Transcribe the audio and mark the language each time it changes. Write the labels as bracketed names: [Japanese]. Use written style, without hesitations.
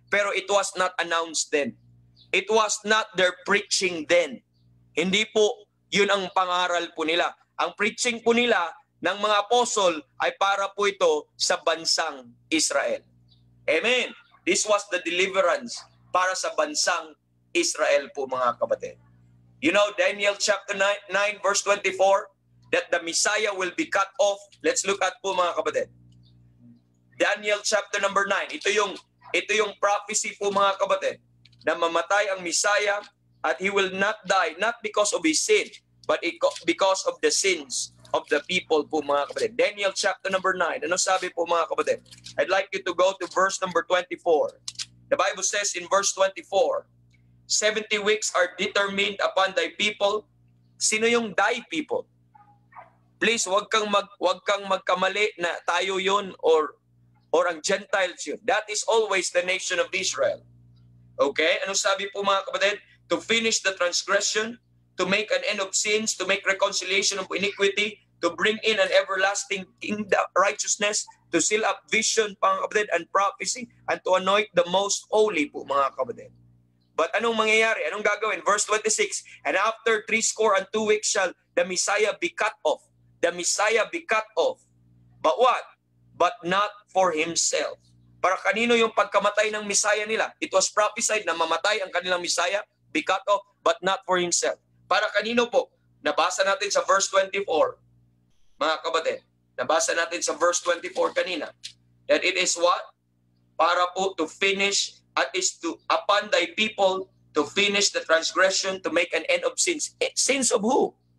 [English] Pero it was not announced then. It was not their preaching then. [Filipino] Hindi po yun ang pangaral po nila. Ang preaching po nila ng mga apostol ay para po ito sa bansang Israel. Amen. [English] This was the deliverance [Filipino] para sa bansang Israel po mga kapatid. [English] You know, Daniel chapter 9 verse 24, that the Messiah will be cut off. Let's look at [Filipino] po mga kapatid. [English] Daniel chapter number 9. [Filipino] Ito yung prophecy po mga kapatid, na mamatay ang Messiah at [English] He will not die, not because of His sin, but because of the sins of the people [Filipino] po mga kapatid. Daniel chapter number 9. Ano sabi po mga kapatid? [English] I'd like you to go to verse number 24. The Bible says in verse 24, 70 weeks are determined upon thy people. [Filipino] Sino yung thy people? Please, wag kang magkamali na tayo yun or ang Gentiles yun. [English] That is always the nation of Israel. Okay? [Filipino] Ano sabi po mga kapatid? [English] To finish the transgression, to make an end of sins, to make reconciliation of iniquity, to bring in an everlasting kingdom righteousness, to seal up vision, mga kapatid, and prophecy, and to anoint the most holy po mga kapatid. [Filipino] But anong mangyayari? Anong gagawin? [English] Verse 26, and after 62 weeks shall the Messiah be cut off. The Messiah be cut off. But what? But not for Himself. [Filipino] Para kanino yung pagkamatay ng Messiah nila? [English] It was prophesied [Filipino] na mamatay ang kanilang Messiah, [English] be cut off, but not for Himself. [Filipino] Para kanino po? Nabasa natin sa verse 24. Mga kapatid, nabasa natin sa verse 24 kanina. [English] That it is what? Para po to finish, at is to upon thy people, to finish the transgression, to make an end of sins. Sins of who?